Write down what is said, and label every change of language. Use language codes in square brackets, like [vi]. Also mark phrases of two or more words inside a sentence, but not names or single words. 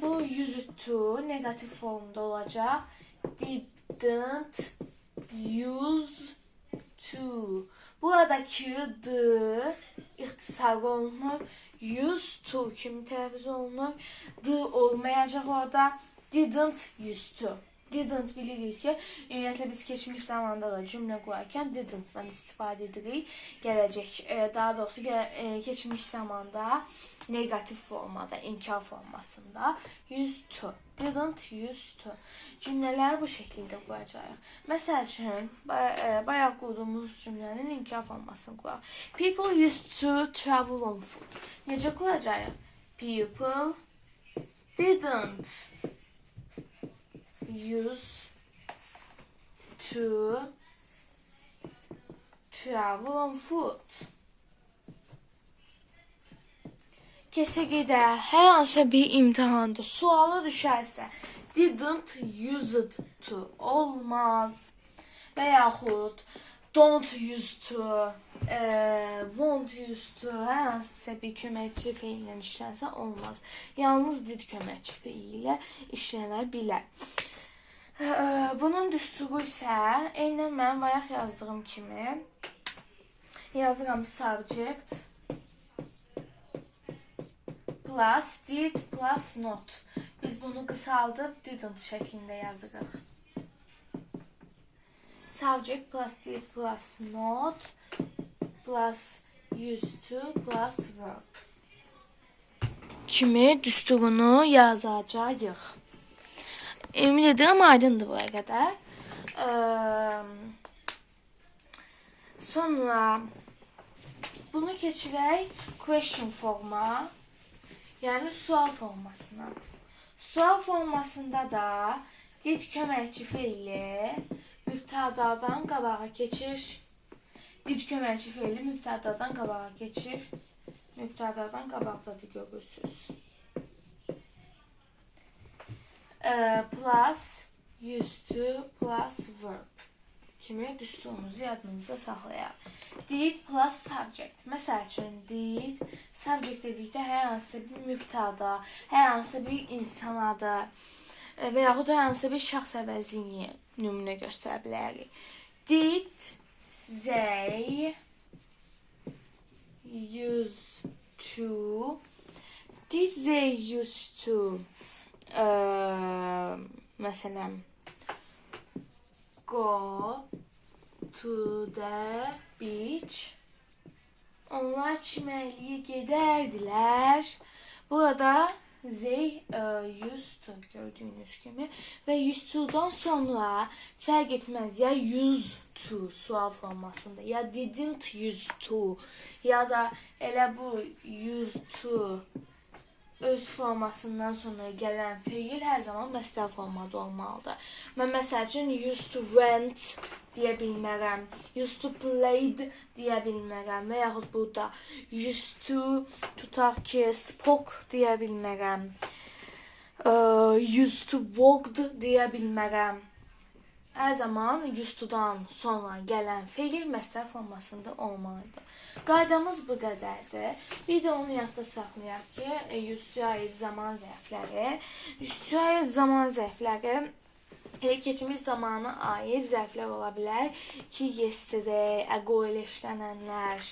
[az] Bu [en] used to [az] negativ formda olacaq. [en] Didn't use [az] Buradakı d ixtisar olunur. [en] Used to [az] kimi tələffüz olunur. D olmayacaq orada. [en] Didn't used to. [az] Didn't bilirik ki, ümumiyyətlə biz keçmiş zamanda da cümlə qurarkən didn't-dan istifadə edirik. Gələcək, daha doğrusu keçmiş zamanda negativ formada, inkar formasında [en] used to. Didn't used to. [az] Cümlələri bu şəkildə quracağıq. Məsəl üçün, bayaq qurduğumuz cümlənin inkar formasını quraq. [en] People used to travel on foot. [az] Necə quracağıq? [en] People didn't used to travel on foot. [az] Kəsəgədə hər hansı bir imtahanda sualı düşərsə [en] didn't use to [az] olmaz. Və yaxud [en] don't use to, won't use to [az] hər hansısa bir köməkçi feillə işlənsə olmaz. Yalnız did köməkçi feili ilə işlənə bilər. Bunun düsturu isə eynən mən bayaq yazdığım kimi yazıram [en] subject plus did plus not. [az] Biz bunu qısaldıb didn't şəklində yazırıq. [en] Subject plus did plus not plus used to plus verb [az] kimi düsturunu yazacağıq. Emin edirəm aydındır buraya qədər. Sonra bunu keçirək question forma, yəni sual formasına. Sual formasında da did köməkçi feili mübtədadan qabağa keçir. Did köməkçi feili mübtədadan qabağa keçir. Mübtədadan qabaqdadır, görürsünüz. [en] Plus used to plus verb [az] kimi düsturumuzu yadımızda saxlayaq. [en] Did plus subject. [az] Məsəl üçün [en] did subject [az] dedikdə hər hansı bir mübtada, hər hansı bir insan adı və yaxud hər hansı bir şəxs əvəzini nümunə göstərə bilərik. [en] Did they used to, did they used to məsələn go to the beach. [az] Onlar çimərliyə gedərdilər. Burada [en] they used to [az] gördüyünüz kimi və [en] used to'dan [az] sonra fərq etməz ya [en] used to [az] sual formasında ya [en] didn't used to [az] ya da elə bu [en] used to [az] öz formasından sonra gələn feil hər zaman məsdər formada olmalıdır. Mən məsəl üçün [en] used to went [az] deyə bilmərəm, [en] used to played [az] deyə bilmərəm və yaxud burada [en] used to [az] tutaq ki spoke deyə bilmərəm, [en] used to walked [az] deyə bilmərəm. Hər zaman [en] used to'dan [az] sonra gələn feil məsdər formasında olmalıdır. Qaydamız bu qədərdir. Bir də onu yadda saxlayaq ki, [en] used to'ya [az] aid zaman zərfləri. [en] Used to'ya [az] aid zaman zərfləri elə keçmiş zamana aid zərflər ola bilər ki, [en] yesterday, ago [az] ilə işlənənlər.